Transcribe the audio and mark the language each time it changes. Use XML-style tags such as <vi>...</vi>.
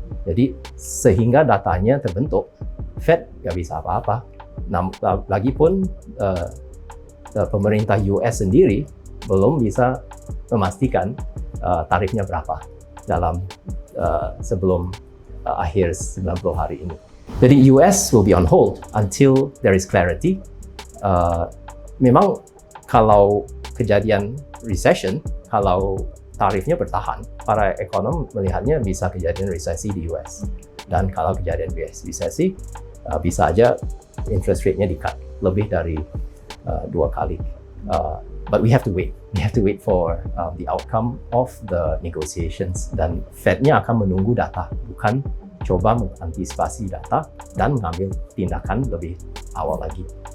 <id>Jadi sehingga datanya terbentuk, Fed nggak bisa apa-apa. Lagipun pemerintah US sendiri belum bisa memastikan tarifnya berapa dalam sebelum akhir 90 hari ini.</id> <en>Jadi US will be on hold until there is clarity.</en> <id>Memang kalau kejadian recession, kalau tarifnya bertahan, para ekonom melihatnya bisa kejadian resesi di US. Dan kalau kejadian resesi, bisa aja interest rate-nya di-cut lebih dari 2 kali.</id> <en>But we have to wait. We have to wait for the outcome of the negotiations.</en> <id>Dan Fed-nya akan menunggu data, bukan coba mengantisipasi data dan mengambil tindakan lebih awal lagi.</id>